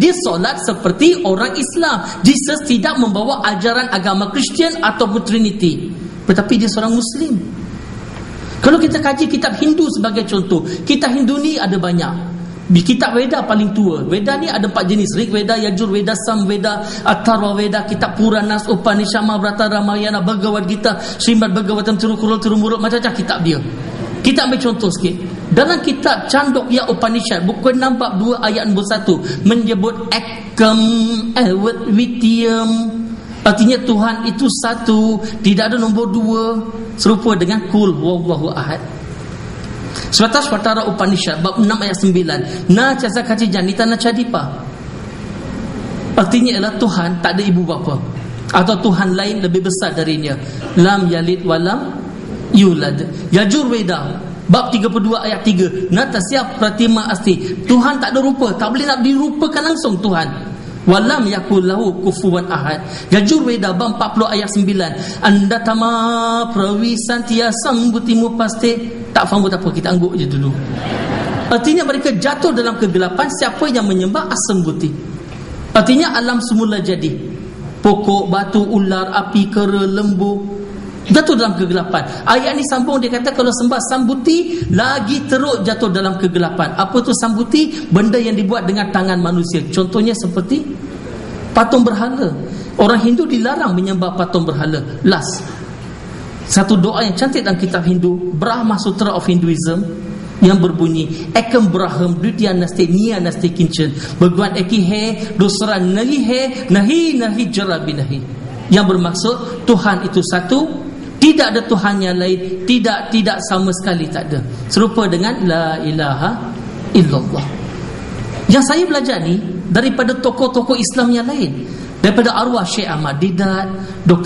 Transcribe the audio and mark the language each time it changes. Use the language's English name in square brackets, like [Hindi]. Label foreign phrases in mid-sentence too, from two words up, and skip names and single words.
[Malay] Dia solat seperti orang Islam. Jesus tidak membawa ajaran agama Kristian ataupun Trinity, tetapi dia seorang Muslim. Kalau kita kaji kitab Hindu sebagai contoh, kitab Hindu ni ada banyak. Di kitab Veda paling tua. Veda ni ada 4 jenis. Rig Veda, Yajur Veda, Sam Veda, Atharva Veda, kitab Puranas, Upanishad, Mahabharata, Ramayana, Bhagavad Gita, Srimad Bhagavatam, Tirukkural, Tirumurut, macam-macam kitab dia. Kita ambil contoh sikit. Dalam kitab Chandogya Upanishad, buku 6 bab 2 ayat nombor 1 menyebut [Sanskrit] Ekam Advitiyam [Malay] Artinya Tuhan itu satu, tidak ada nombor dua, serupa dengan [Arabic] Qul huwallahu ahad. [Malay] Swatara Upanishad bab 6 ayat 9, [Sanskrit] na chasakati janita na chadipa. [Malay] Artinya ialah Tuhan tak ada ibu bapa, atau Tuhan lain lebih besar darinya. [Arabic] Lam yalid walam yulad. [Malay] Yajurveda bab 32 ayat 3, [Sanskrit] na tasya pratima asti. [Malay] Tuhan tak ada rupa, tak boleh nak dirupakan langsung Tuhan. [Arabic] Walam yakul lahu kufuwan ahad. [Malay] Yajurveda bab 40 ayat 9, [Sanskrit] anda tama prawisantia sambutimu pasti. [Malay] Tak faham apa, kita angguk je dulu. Artinya mereka jatuh dalam kegelapan. Siapa yang menyembah Asambuti? Artinya alam semula jadi, pokok, batu, ular, api, kera, lembu, jatuh dalam kegelapan. Ayat ni sambung, dia kata kalau sembah Sambuti lagi teruk jatuh dalam kegelapan. Apa tu Sambuti? Benda yang dibuat dengan tangan manusia. Contohnya seperti patung berhala. Orang Hindu dilarang menyembah patung berhala. Last, satu doa yang cantik dalam kitab Hindu, Brahma Sutra of Hinduism, yang berbunyi [Sanskrit] Ekam Braham Dutya Nasti Nia Nasti Kincen [Hindi] Bhagwan Eki He Dosra Nahi He Nahi Nahi Jarabi Nahi, [Malay] yang bermaksud Tuhan itu satu, tidak ada Tuhan yang lain, tidak sama sekali, tak ada. Serupa dengan [Arabic] La ilaha illallah. [Malay] Yang saya belajar ni daripada tokoh-tokoh Islam yang lain, daripada arwah Syekh Ahmad Didat, Dr.